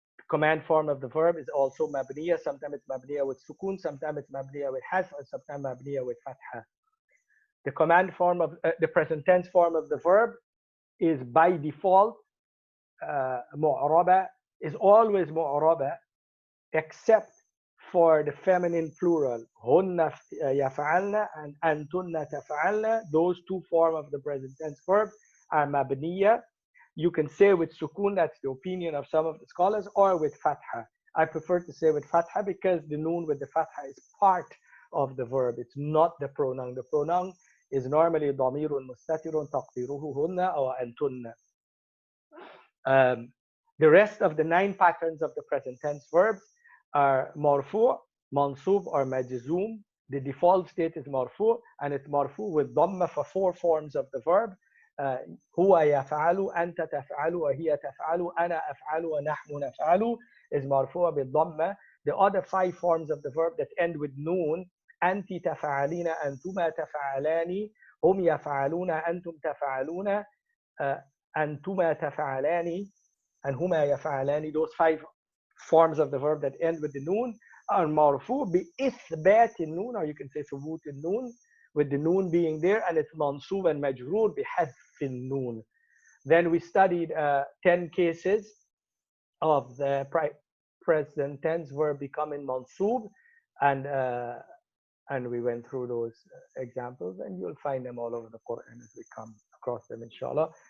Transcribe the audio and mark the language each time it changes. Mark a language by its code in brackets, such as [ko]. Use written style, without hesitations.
[en] Command form of the verb is also mabniya. Sometimes it's mabniya with sukun, sometimes it's mabniya with hasf, and sometimes mabniya with fatha. The command form of the present tense form of the verb is by default mu'raba is always mu'raba except for the feminine plural. [ar] هن يفعلن and أنتن تفعلن. [en] Those two forms of the present tense verb are mabniya. You can say with sukun, that's the opinion of some of the scholars, or with fatha. I prefer to say with fatha because the noon with the fatha is part of the verb. It's not the pronoun. The pronoun is normally [ar] ضمير مستتر تقديره هن أو أنتن. [en] The rest of the 9 patterns of the present tense verbs are marfu, mansub, or majzoom. The default state is marfu, and it's marfu with dhamma for 4 forms of the verb. [ar] هو يفعل, أنت تفعل, وهي تفعل, أنا أفعل, ونحن نفعل is مرفوع بالضمة. [en] The other 5 forms of the verb that end with noon, [ar] أنت تفعلين, أنتما تفعلان, هم يفعلون, أنتم تفعلون, أنتما تفعلان, and هما يفعلان. [en] Those 5 forms of the verb that end with the noon are marfu بإثبات النون, or you can say ثبوت النون, with the noon being there, and it's mansub and majroor بحذف النون. Then we studied 10 cases of the present tense verb becoming mansub, and we went through those examples, and you'll find them all over the Quran as we come across them, inshallah.